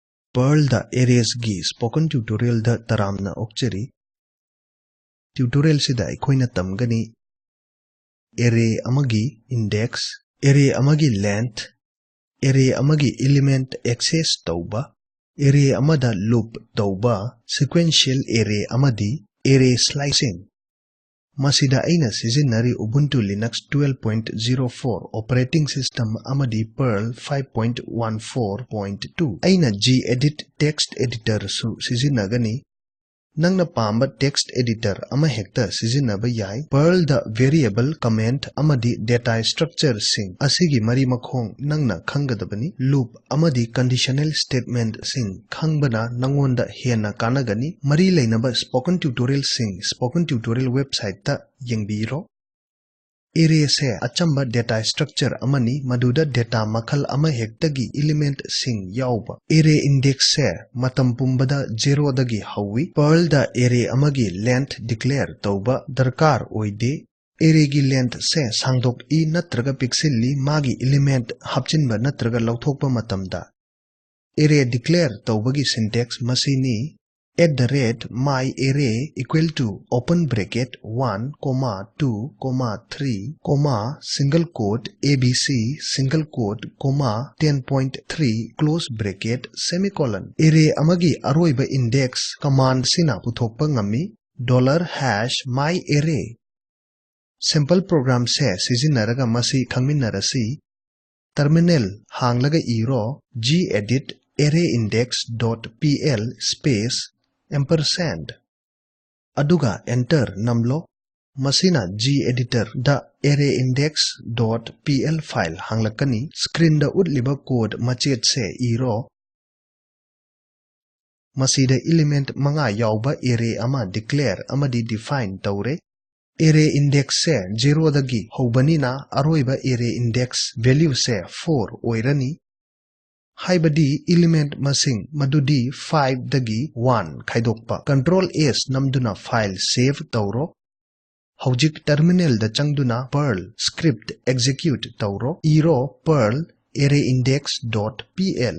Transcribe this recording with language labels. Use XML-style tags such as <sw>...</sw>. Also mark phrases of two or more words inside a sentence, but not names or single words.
<mni>Perl da Arrays gi</mni> <en>spoken tutorial</en> <mni>da taramna okcheri. Tutorial sida aikoina tamgani array amagi index, array amagi length, array amagi element access tauba, array amada loop tauba,</mni> <en>sequential array</en> <mni>amadi</mni> <en>array slicing.</en> <mni>Masida aina sizinari Ubuntu Linux 12.04</mni> <en>operating system</en> <mni>amadi Perl 5.14.2. Aina gedit</mni> <en>text editor</en> <mni>su sizinagani. Nangna pamba</mni> <en>text editor</en> <mni>ama hekta sizinaba yai. Perl da</mni> <en>variable comment</en> <mni>amadi</mni> <en>data structure</en> <mni>sing asigi mari makhong nangna khangadabani. Loop amadi</mni> <en>conditional statement</en> <mni>sing khangbana nangonda hena kanagani. Mari lainaba</mni> <en>spoken tutorial</en> <mni>sing</mni> <en>spoken tutorial website</en> <mni>ta yengbiro. Array se achamba</mni> <en>data structure</en> <mni>amani maduda data makhal ama hektagi element sing yauba.</mni> <en>Array index</en> <mni>se matam pumbada 0 dagi hawi. Perl da array amagi length declare tauba darkar oide. Array gi length se sangdok I natraga pixel li magi element hapchinba natraga lauthokpa matamda.</mni> <en>Array declare taubagi syntax masini @myArray equal to open bracket 1, 2, 3, single quote ABC single quote 10.3 close bracket semicolon.</en> <mni>Array amagi aroiba</mni> <en>index command</en> <mni>sina puthokpa ngami $myArray.</mni> <en>Simple program</en> <mni>se sizinaraga masi khangminarasi. Terminal hanglaga iro gedit arrayindex.pl</mni> <en>space ampersand.</en> <mni>Aduga enter namlo. Masina gedit da arrayindex.pl file hanglakani. Screen da utliba code machet se iro. Masida element manga yauba array ama declare amadi define taure.</mni> <en>Array index</en> <mni>se 0 dagi hobanina aroiba</mni> <en>array index value</en> <mni>se 4 oirani. Haibadi element masing madudi 5 dagi 1 khaidokpa. Control S namduna</mni> <en>file save</en> <mni>tauro. Haujik terminal da changduna</mni> <en>Perl script execute</en> <mni>tauro. Iro Perl arrayindex.pl.</mni>